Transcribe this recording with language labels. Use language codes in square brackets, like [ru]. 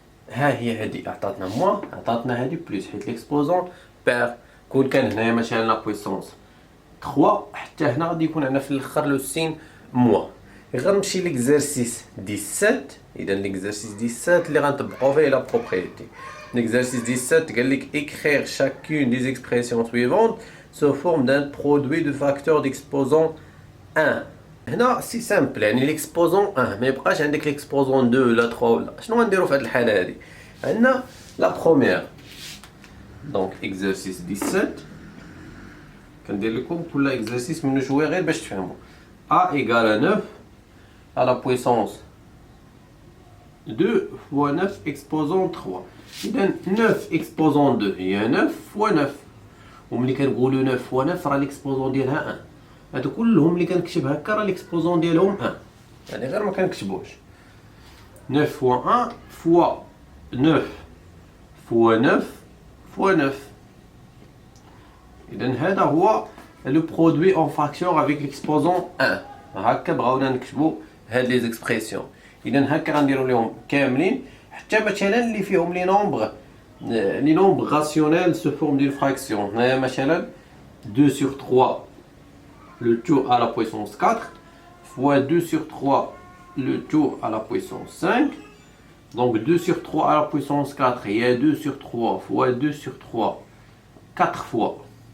[ar] ها هي هادي عطاتنا موان، عطاتنا هادي بليس حيت ليكسبوزون بير. كون كان هنايا مثلا لا بويسونس 3 حتى هنا غادي يكون عندنا في الاخر لو سين موان. غنمشي ليكزارسيس 17. اذا ليكزارسيس 17 اللي غنطبقوا فيه لا بروبريتي. ليكزارسيس 17 قال لك [fr] écrire chacune des expressions suivantes sous forme d'un produit de facteurs d'exposant 1. [ar] هنا سي سامبل، يعني ليكسبوزون 1 ما يبقاش عندك ليكسبوزون 2 ولا 3 ولا. شنو غنديرو في هاد الحاله هادي؟ عندنا لا بروميير دونك اكزرسيس 17 كندير لكم كل اكزرسيس منو شويه غير باش تفهموا. [fr] a égale à 9 à la puissance 2 fois 9 exposant 3. [ar] اذا 9 exposant 2 هي [fr] 9 fois 9. [ar] وملي كنقولوا 9 fois 9 راه ليكسبوزون ديالها 1. هادو كلهم اللي كنكتب هكا راه ليكسبوزون ديالهم 1، يعني غير ما كنكتبوش. [fr] 9 fois 1 fois 9 fois 9 fois 9. [ar] اذا هذا هو لو برودوي اون فراكسيون افيك ليكسبوزون 1. هكا بغاونا نكتبوا هاد لي زيكسبريسيون. اذا هكا غنديروا لهم كاملين حتى مثلا اللي فيهم لي نومبر راسيونيل سو فورم دون فراكسيون. [fr] هنايا مثلا 2 sur 3 le tout à la puissance 4 fois 2 sur 3 le tout à la puissance 5. Donc 2 sur 3 à la puissance 4 il y a 2 sur 3 fois 2 sur 3 4 fois.